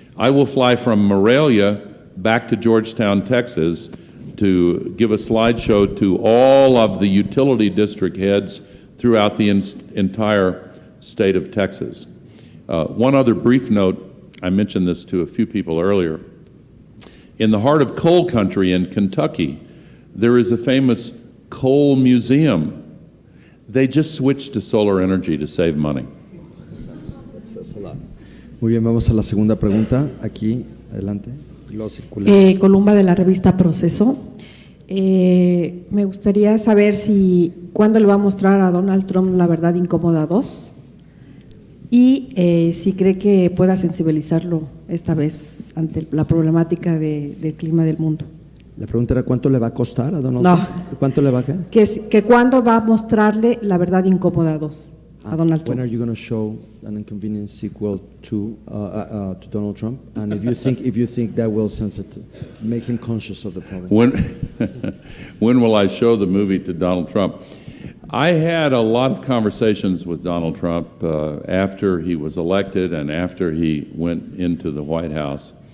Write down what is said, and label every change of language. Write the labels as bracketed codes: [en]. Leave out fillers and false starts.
[en] I will fly from Morelia back to Georgetown, Texas, to give a slideshow to all of the utility district heads throughout the entire state of Texas. One other brief note, I mentioned this to a few people earlier. In the heart of coal country in Kentucky, there is a famous coal museum. They just switched to solar energy to save money. That's a lot. [es] Muy bien, vamos a la segunda pregunta. Aquí, adelante. Columba de la revista Proceso. Me gustaría saber cuándo le va a mostrar a Donald Trump La Verdad Incómoda 2 y si cree que pueda sensibilizarlo esta vez ante la problemática del clima del mundo. La pregunta era ¿cuánto le va a costar a Donald No. Trump? ¿Cuánto le va a quedar? Que cuándo va a mostrarle La Verdad Incómoda 2. a Donald [en] When Trump. are you going to show an Inconvenient sequel to Donald Trump? And if you think that will make him conscious of the problem. When will I show the movie to Donald Trump? I had a lot of conversations with Donald Trump after he was elected and after he went into the White House.